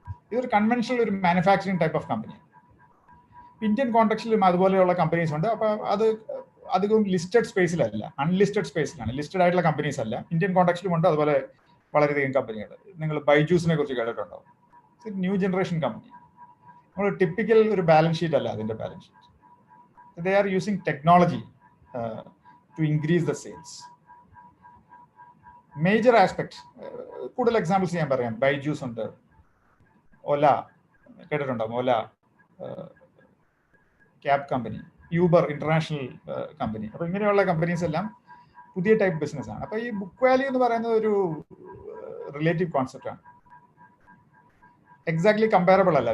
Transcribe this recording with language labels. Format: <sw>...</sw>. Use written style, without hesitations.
<ml>ഇതൊരു കൺവെൻഷണൽ ഒരു manufacturing type of company. Indian കോൺടാക്സിലും അതുപോലെയുള്ള കമ്പനീസ് ഉണ്ട്. അപ്പോൾ അത് അധികവും ലിസ്റ്റഡ് സ്പേസിലല്ല, അൺലിസ്റ്റഡ് സ്പേസിലാണ്. ലിസ്റ്റഡ് ആയിട്ടുള്ള കമ്പനീസ് അല്ല. ഇന്ത്യൻ കോൺടാക്സിലും ഉണ്ട് അതുപോലെ വളരെയധികം കമ്പനികൾ. നിങ്ങൾ ബൈജൂസിനെ കുറിച്ച് കേട്ടിട്ടുണ്ടാവും. New generation company. നമ്മൾ ടിപ്പിക്കൽ ഒരു ബാലൻസ് ഷീറ്റ് അല്ല അതിന്റെ balance sheet.</ml> <en>They are using technology to increase the sales. Major aspects.</en> <ml>കൂടുതൽ എക്സാമ്പിൾസ് ഞാൻ പറയാം. ബൈജൂസ് ഉണ്ട്, ഓല കേട്ടിട്ടുണ്ടാവും, ഓല cab company, Uber international company. അപ്പൊ ഇങ്ങനെയുള്ള കമ്പനീസ് എല്ലാം പുതിയ ടൈപ്പ് ബിസിനസ് ആണ്. അപ്പൊ ഈ ബുക്ക് വാല്യൂ എന്ന് പറയുന്നത് ഒരു റിലേറ്റീവ് കോൺസെപ്റ്റ് ആണ്. എക്സാക്ട്ലി കമ്പയറബിൾ അല്ല.</ml>